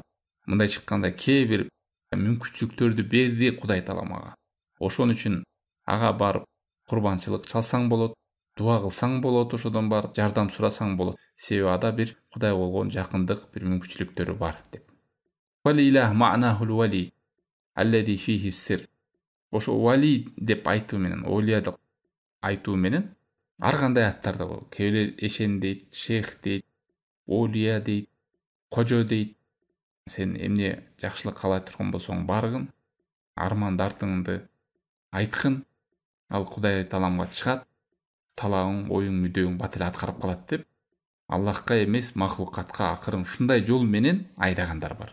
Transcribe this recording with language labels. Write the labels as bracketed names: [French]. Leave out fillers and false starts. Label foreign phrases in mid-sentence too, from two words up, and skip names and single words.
[Kyrgyz] Мындай чыкканда кээ бир мүмкүнчүлүктөрдү берди Кудай Таалам ага. Ошон үчүн ага барып курбанчылык чалсаң болот, дуа кылсаң болот, ошодон барып жардам сурасаң болот. Себеби ада бир Кудайга болгон жакындык, бир мүмкүнчүлүктөрү бар деп. [Arabic] والإله معناه الولي الذي فيه السر. [Kyrgyz] Ошо вали деп айтуу менен, олиядык айтуу менен ар кандай аттарда болот. Кээбир эшен дейт, шейх дейт, олия дейт, кожо дейт. Сен эмне жакшылык каалай турган болсоң баргын, армандартыңды айткын, ал Кудай Тааламга чыгат, талабың, оюң, мүдөөң бат эле аткарып калат деп Аллахка эмес махлукатка акырын ушундай жол менен айдагандар бар.